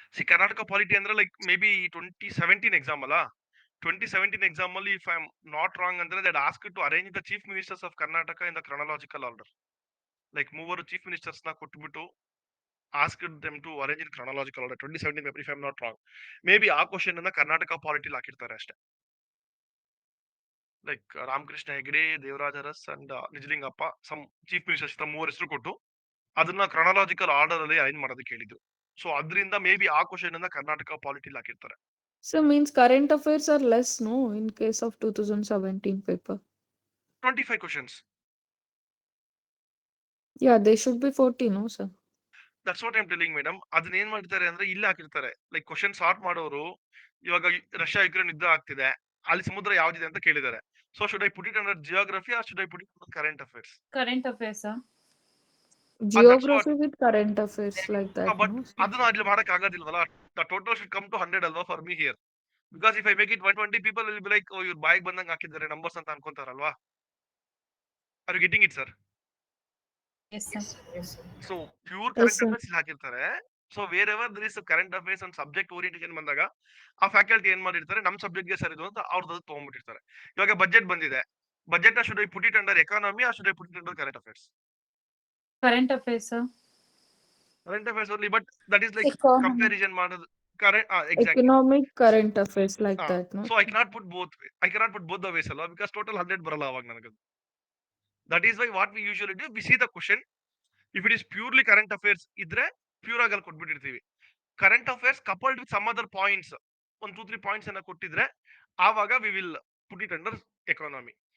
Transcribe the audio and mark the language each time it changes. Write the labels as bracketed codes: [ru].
[en] Karnataka polity ಅಂದ್ರೆ like maybe 2017 exam ಅಲ್ಲ. 2017 exam ಅಲ್ಲಿ, if I am not wrong, ಅಂದ್ರೆ that asked to arrange the chief ministers of Karnataka in the chronological order. Like ಮೂವರು chief ministers ನ ಕೊಟ್ಬಿಟ್ಟು asked them to arrange in chronological order. 2017 paper, if I am not wrong. [kn] Maybe ಆ question ಅನ್ನ Karnataka polity ಹಾಕಿರ್ತಾರೆ ಅಷ್ಟೇ. Like Ramakrishna Hegde, Devaraja Aras and Nijalingappa, some chief ministers ಮೂವರು ಹೆಸರು ಕೊಟ್ಟು ಅದನ್ನ ಕ್ರೊನಾಲಜಿಕಲ್ ಆರ್ಡರ್ ಅಲ್ಲಿ ಅರೇಂಜ್ ಮಾಡೋದಕ್ಕೆ ಹೇಳಿದ್ರು. ಸೊ ಅದರಿಂದ ಮೇ ಬಿ ಆ ಕ್ವಶನ್ ಅನ್ನ ಕರ್ನಾಟಕ ಪಾಲಿಟಿ ಹಾಕಿರ್ತಾರೆ. [en] So means current affairs are less, no, in case of 2017 paper. 25 questions. Yeah, they should be 40, no, sir? That's what I'm telling madam. [kn] ಅದನ್ನ ಏನ್ ಮಾಡ್ತಾರೆ ಅಂದ್ರೆ ಇಲ್ಲಿ ಹಾಕಿರ್ತಾರೆ. ಲೈಕ್ ಕ್ವಶನ್ ಸಾರ್ಟ್ ಮಾಡೋರು, ಇವಾಗ ರಷ್ಯಾ ಯುಕ್ರೇನ್ ಯುದ್ಧ ಆಗ್ತಿದೆ, ಅಲ್ಲಿ ಸಮುದ್ರ ಯಾವ್ದಿದೆ ಅಂತ ಕೇಳಿದ್ದಾರೆ. [en] So should I put it under geography or should I put it under current affairs? Current affairs. Geography with current affairs like that, but no, sir? [kn] ಅದನ್ನ ಅಲ್ಲಿ ಮಾಡಕ್ ಆಗೋದಿಲ್ವಲ್ಲ. [en] the total should come to 100 [kn] ಅಲ್ವಾ [en] For me here. Because if I make it 120, people will be like, [kn] ಇವ್ರು ಬಾಯಿಗೆ ಬಂದಂಗೆ ಹಾಕಿದ್ದಾರೆ numbers ಅಂತ ಅನ್ಕೊಂತಾರಲ್ವಾ. [en] Are you getting it, sir? Yes sir. Yes, sir. So pure Yes, current sir. [kn] Affairs ಹಾಕಿರ್ತಾರೆ. [en] so wherever there is current affairs and subject orientation [kn] ಬಂದಾಗ ಆ faculty ಏನ್ ಮಾಡಿರ್ತಾರೆ, ನಮ್ ಸಬ್ಜೆಕ್ಟ್ ಗೆ ಸರಿದು ಅಂತ ಅವ್ರದ್ದು ತಗೊಂಡ್ಬಿಟ್ಟಿರ್ತಾರೆ. ಇವಾಗ ಬಜೆಟ್ ಬಂದಿದೆ, [en] Budget ನ should I put it under economy or should I put it under current affairs? Current affairs. Current affairs only. But that is like Economy. Comparison ಮಾಡೋದು. Current, exactly. Economic current affairs like that, no? So I cannot put both the ways ಅಲ್ವಾ, because total 100 [kn] ಬರಲ್ಲ ಅವಾಗ ನನಗೆ. [en] That is why what we usually do, we see the question. If it is purely current affairs [kn] ಇದ್ರೆ pure ಆಗಿ ಅಲ್ಲಿ ಕೊಟ್ಬಿಟ್ಟಿರ್ತೀವಿ. [en] current affairs coupled with some other points, [kn] ಒಂದು 2-3 points ಅನ್ನ ಕೊಟ್ಟಿದ್ರೆ ಆವಾಗ [en] We will put it under economy.